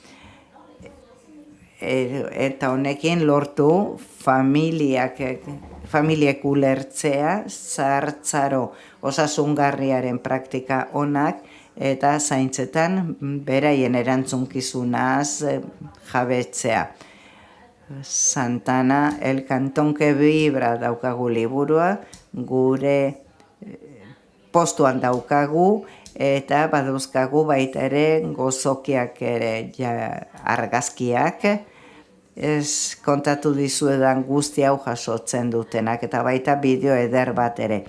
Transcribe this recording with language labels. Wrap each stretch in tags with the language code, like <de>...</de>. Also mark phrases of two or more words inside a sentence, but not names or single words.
<eu>Eta honekin lortu familiek ulertzea zahartzaro osasungarriaren praktika onak eta zaintzetan beraien erantzunkizunaz jabetzea. Santana, el cantón que vibra daukagu liburua, gure postuan daukagu, eta badauzkagu baita ere gozokiak ere argazkiak, ez kontatu dizuedan guzti hau jasotzen dutenak, eta baita bideo eder bat ere.</eu>